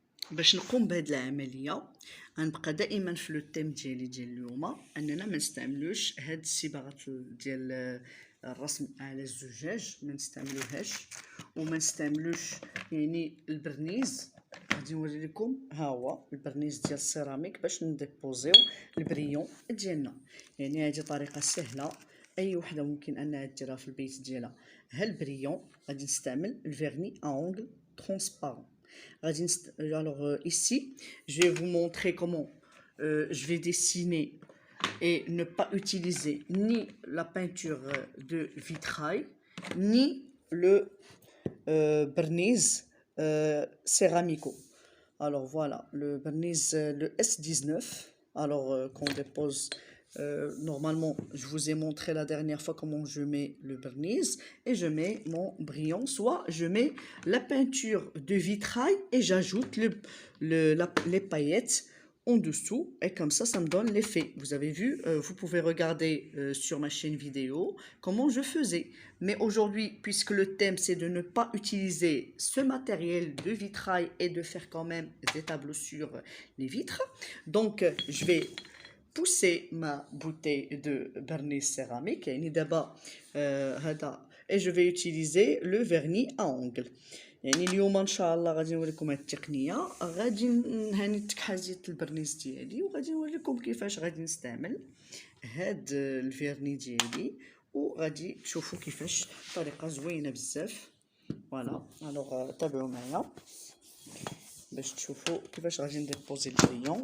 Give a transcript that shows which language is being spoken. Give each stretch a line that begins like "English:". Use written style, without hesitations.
Arabic: باش نقوم بهذه العمليه غنبقى دائما في لو تيم ديالي ديال اليوم، اننا ما نستعملوش هاد الصبغات ديال الرسم على الزجاج، ما نستعملوهاش، وما نستعملوش يعني البرنيز. غادي نوري لكم ها هو البرنيز ديال السيراميك باش نديبوزيو البريون ديالنا. يعني هذه طريقه سهله اي وحده ممكن انها ديرها في البيت ديالها. ها البريون غادي نستعمل الفيرني اونغل ترونسبارون.
French: Alors ici, je vais vous montrer comment je vais dessiner et ne pas utiliser ni la peinture de vitrail, ni le barniz céramico. Alors voilà, le barniz, le S19, alors qu'on dépose. Normalement, je vous ai montré la dernière fois comment je mets le barniz et je mets mon brillant, soit je mets la peinture de vitrail et j'ajoute les paillettes en dessous, et comme ça me donne l'effet. Vous avez vu, vous pouvez regarder sur ma chaîne vidéo comment je faisais. Mais aujourd'hui, puisque le thème c'est de ne pas utiliser ce matériel de vitrail et de faire quand même des tableaux sur les vitres, donc je vais pousser ma bouteille de vernis céramique et je vais utiliser le vernis à ongles.
Arabic: يعني اليوم ان شاء الله غادي نوريكم هاد التقنيه. غادي نهني حازيت البرنيز ديالي، وغادي نوريكم كيفاش غادي نستعمل هاد الفيرني ديالي، وغادي تشوفوا كيفاش طريقه زوينه بزاف. فوالا الوغ تابعوا معايا باش تشوفوا كيفاش غادي نديبوزي البريون.